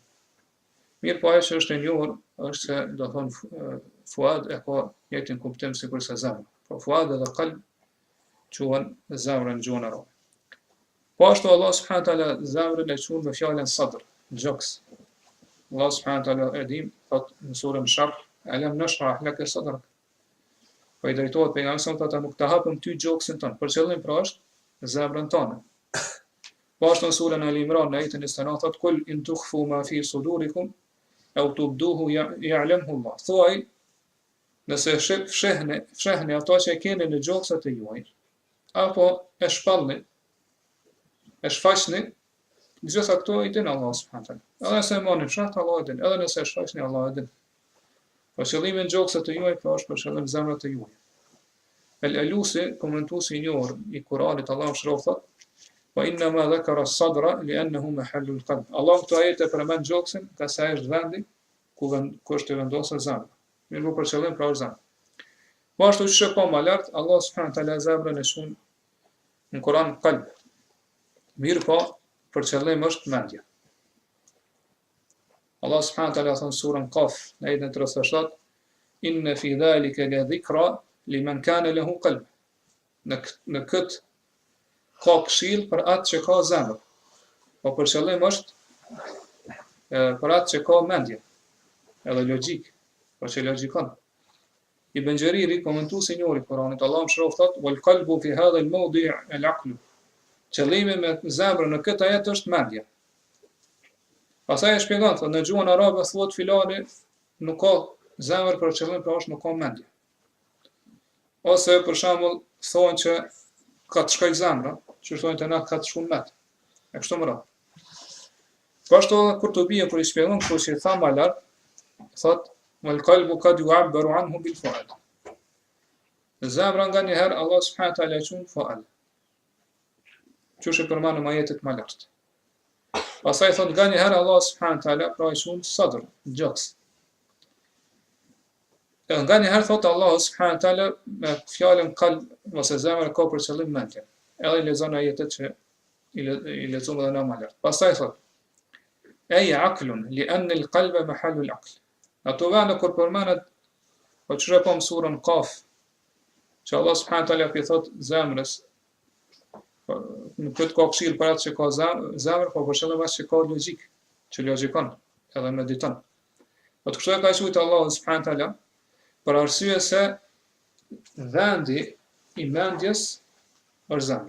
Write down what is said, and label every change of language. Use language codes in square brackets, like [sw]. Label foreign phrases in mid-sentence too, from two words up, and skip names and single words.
[sq] Mirë po ajo që është e njohur është se do thonë fuad e ka njëjtin kuptim sikurse zemra. Po fuad edhe qalb quhen zemrën gjuhën arabe. Po ashtu Allah [ar] سبحانه وتعالى [sq] zemrën e quhen me fjalën sadr, gjoks. Allah [ar] سبحانه وتعالى [sq] e dim thot në surën Sharh, [ar] ألم نشرح لك صدرك. [sq] Po i drejtohet pejgamberit sa ata nuk të hapëm ty gjoksin tonë, për qëllim pra është zemrën tonë. Po ashtu në surën Al-Imran në ajetin 29 thot [ar] قل إن تخفوا ما في صدوركم أو تبدوه يعلمه الله. [sq] Thuaj nëse fshehni ato që keni në gjoksat e juaj, apo e shpallni, e shfaqni, gjitha këto i din Allah [ar] سبحانه وتعالى. [sq] Edhe nëse e mani fshat, Allah e din, edhe nëse e shfaqni, Allah e din. Po qëllimi në gjoksat e juaj, po është për qëllim zemrat e juaj. El-Alusi, komentuesi i njohur i Kuranit, Allah mëshiroj thot, [ar] وإنما ذكر الصدر لأنه محل القلب. [sq] Allah këto ajete përmend gjoksin, ka sa është vendi ku është të vendosur zemra. Mirë për qëllim pra është zemra. Po ashtu që po më lart, Allah [ar] سبحانه وتعالى [sq] zemrën e shon në Kur'an qalb. Mirë po, për qëllim është mendja. Allah [ar] سبحانه وتعالى [sq] thon surën Qaf, në ajetin 37, [ar] إن في ذلك لذكرى لمن كان له قلب. [sq] Në këtë ka këshill për atë që ka zemër. Po për qëllim është për atë që ka mendje, edhe logjik, po që logjikon. Ibn Jariri, komentuesi i njohur i Kuranit, Allah mëshiroj thot, [ar] والقلب في هذا الموضع العقل. [sq] Qëllimi me zemrën në këtë ajet është mendja. Pastaj e shpjegon thotë në gjuhën arabe thuhet filani nuk ka zemër për qëllim, pra është nuk ka mendje. Ose për shembull thonë që ka të shkoj zemra, që thonë të na ka të shkuar met. E kështu më radh. Po ashtu kur të bie kur i shpjegon kështu që tha më lart, thotë [ar] والقلب قد يعبر عنه بالفؤاد. [sq] Zemra nganjëherë Allah [ar] سبحانه وتعالى [sq] quhen fuad. Qështë e përmanë në ajetet më lartë. Pastaj thot nga njëherë Allah [ar] سبحانه وتعالى [sq] pra i quhen sadr, gjoks. Nga njëherë thot Allah [ar] سبحانه وتعالى [sq] me fjalën qalb ose zemër ka për qëllim mendje. Edhe i lexon ajetet që i lexon edhe në më lartë. [ar] Pastaj thot أي عقل لأن القلب محل العقل. [sq] Ato vende kur përmendet po çfarë po në surën Qaf, që Allah [ar] سبحانه وتعالى [sq] i thot zemrës në këtë ka këshill për atë që ka zemër, po për qëllim as që ka logjik, që logjikon, edhe mediton. Po të kështu e ka thujtë Allah [ar] سبحانه وتعالى, [sq] për arsye se vendi i mendjes është zemra.